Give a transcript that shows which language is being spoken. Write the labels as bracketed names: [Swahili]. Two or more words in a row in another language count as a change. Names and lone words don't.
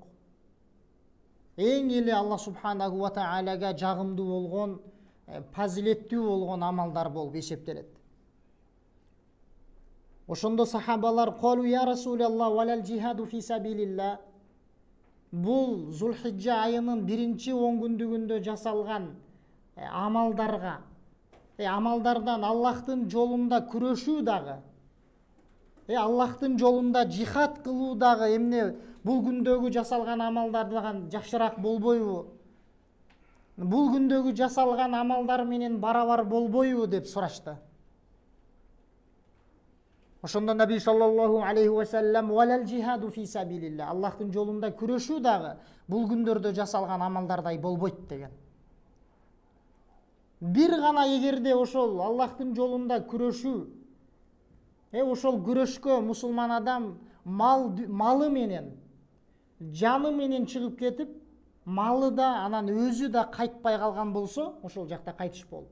[Kyrgyz] Эң эле [Arabic] الله سبحانه وتعالى [Kyrgyz] жагымдуу болгон, фазилеттүү болгон амалдар болуп эсептелет. Ошондо сахабалар: [Arabic] "قالوا يا رسول الله ولا الجهاد في سبيل الله." [Kyrgyz] Бул Зулхиджа айынын 1-10 күндүгүндө жасалган амалдарга, амалдардан Аллахтын жолунда күрөшүү дагы, Аллахтын жолунда жихад кылуу дагы эмне бул күндөгү жасалган амалдардан жакшыраак болбойбу? Бул күндөгү жасалган амалдар менен барабар болбойбу деп сурашты. [Arabic] Ошондо نبي صلى الله عليه وسلم ولا الجهاد في سبيل الله. [Kyrgyz] Аллахтын жолунда күрөшүү дагы бул күндөрдө жасалган амалдардай болбойт деген. Бир гана эгерде ошол Аллахтын жолунда күрөшүү, ошол күрөшкө мусулман адам малы менен, жаны менен чыгып кетип, малы да, анан өзү да кайтпай калган болсо, ошол жакта кайтыш болуп.